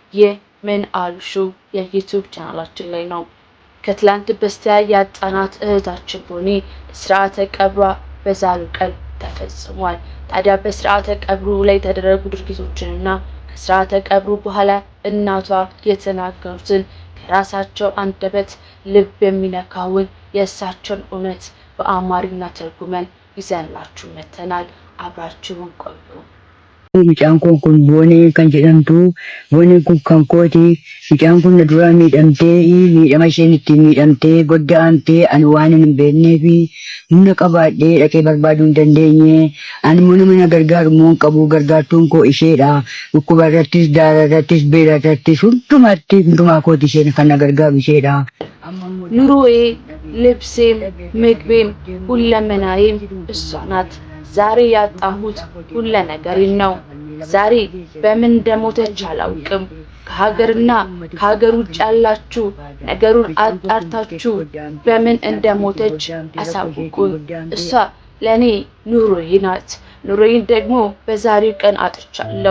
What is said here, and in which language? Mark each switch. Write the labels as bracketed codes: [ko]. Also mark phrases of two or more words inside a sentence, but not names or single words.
[am] የምን አልሹ የዩቲዩብ ቻናላችን ላይ ነው። ከትላንት በስቲያ ያጣናት እህታችን ቦኒ ስርዓተ ቀብሯ በዛሬው ቀን ተፈጽሟል። ታዲያ በስርዓተ ቀብሩ ላይ የተደረጉ ድርጊቶችንና ከስርዓተ ቀብሩ በኋላ እናቷ የተናገሩትን ከራሳቸው አንደበት ልብ የሚነካውን የእሳቸውን እውነት በአማርኛ ተርጉመን ይዘንላችሁ መተናል። አብራችሁን ቆዩ። [om] midhaan kun boonee kan jedhamtu booneen kun kan kooti. Midhaan kun na dura miidhamtee miidhama isheen ittiin miidhamtee godda'amtee ani waan hin beeknee fi humna qabaadhee dhaqee barbaaduu hin dandeenye. Ani immoo nama na gargaaru immoo hin qabu. Gargaartuun koo isheedha. Dhukkuba irrattis daara irrattis beela irrattis hundumaa kooti isheen kan na gargaaru isheedha. [am] ኑሮዬ ልብሴም ምግቤም ሁለመናዬም እሷ ናት። ዛሬ ያጣሁት ሁሉ ነገሬን ነው። ዛሬ በምን እንደሞተች አላውቅም። ከሀገርና ከሀገር ውጭ ያላችሁ ነገሩን አጣርታችሁ በምን እንደሞተች አሳውቁኝ። እሷ ለኔ ኑሮዬ ናት። ኑሮዬን ደግሞ በዛሬው ቀን አጥቻለሁ።